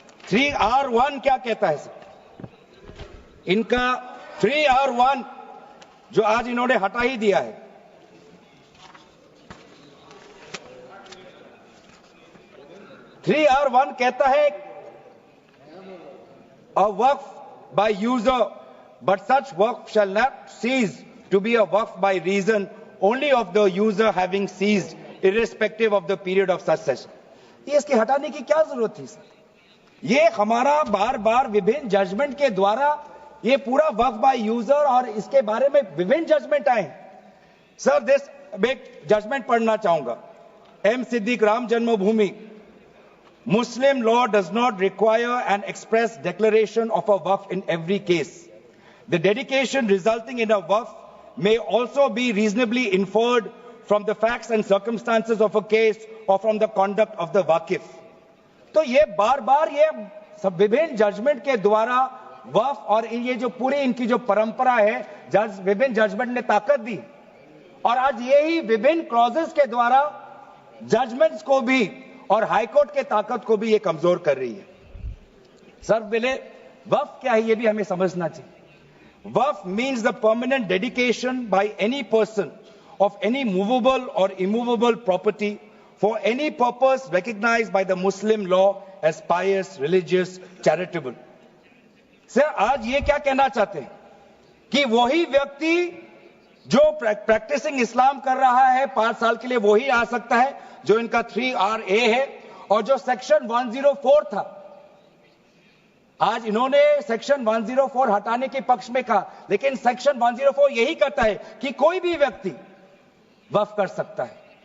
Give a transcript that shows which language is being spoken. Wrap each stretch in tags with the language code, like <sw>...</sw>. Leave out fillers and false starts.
<hi>3R1 क्या कहता है सर? इनका 3R1 जो आज इन्होंने हटा ही दिया है, कहता है</hi> <en>a waqf by user, but such waqf shall not cease to be a waqf by reason only of the user having ceased, irrespective of the period of succession.</en> <hi>ये इसकी हटाने की क्या जरूरत थी सर? ये हमारा बार बार विभिन्न जजमेंट के द्वारा ये पूरा वक्फ बाय यूजर और इसके बारे में विभिन्न जजमेंट आए सर.</hi> <en>this</en> <hi>एक जजमेंट पढ़ना चाहूंगा. M Siddique, Ram Janmabhoomi.</hi> <en>Muslim law does not require an express declaration of a waqf in every case. The dedication resulting in a waqf may also be reasonably inferred from the facts and circumstances of a case or from the conduct of the waqif.</en> <hi>तो ये बार बार ये सब विभिन्न judgement के द्वारा वक्फ और ये जो पूरी इनकी जो परंपरा है, विभिन्न जजमेंट ने ताकत दी और आज यही विभिन्न क्लॉजेस के द्वारा जजमेंट्स को भी और हाईकोर्ट के ताकत को भी ये कमजोर कर रही है. सर बोले वक्फ क्या है ये भी हमें समझना चाहिए.</hi> <en>Waqf means the permanent dedication by any person of any movable or immovable property for any purpose recognized by the Muslim law as pious, religious, charitable.</en> <hi>Sir आज ये क्या कहना चाहते हैं कि वही व्यक्ति जो प्रैक्टिसिंग इस्लाम कर रहा है 5 साल के लिए वही आ सकता है जो इनका 3RA है और जो सेक्शन 104 था. आज इन्होंने सेक्शन 104 हटाने के पक्ष में कहा, लेकिन सेक्शन 104 यही कहता है कि कोई भी व्यक्ति वक्फ कर सकता है.</hi>